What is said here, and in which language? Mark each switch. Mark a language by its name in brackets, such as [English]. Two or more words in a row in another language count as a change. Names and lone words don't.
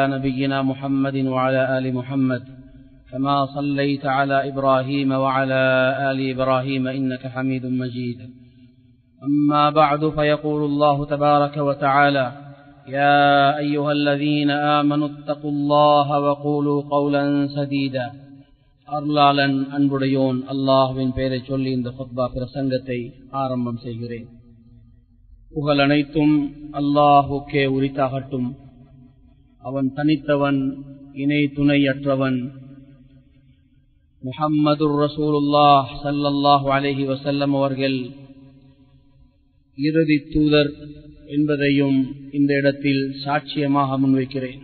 [Arabic] نبينا محمد وعلى آل محمد كما صليت على إبراهيم وعلى آل إبراهيم إنك حميد مجيد أما بعد فيقول الله تبارك وتعالى يا أيها الذين آمنوا اتقوا الله وقولوا قولا سديدا [Tamil] அருளாளன் அன்புடையோன் அல்லாஹ்வின் பெயரை சொல்லி இந்த குத்பா பிரசங்கத்தை ஆரம்பம் செய்கிறேன். புகழ் அனைத்தும் அல்லாஹுக்கே உரித்தாகட்டும். அவன் தனித்தவன், இணை துணையற்றவன். [Arabic] محمد رسول الله صلى الله عليه وسلم [Tamil] அவர்கள் இறுதி தூதர் என்பதையும் இந்த இடத்தில் சாட்சியமாக முன்வைக்கிறேன்.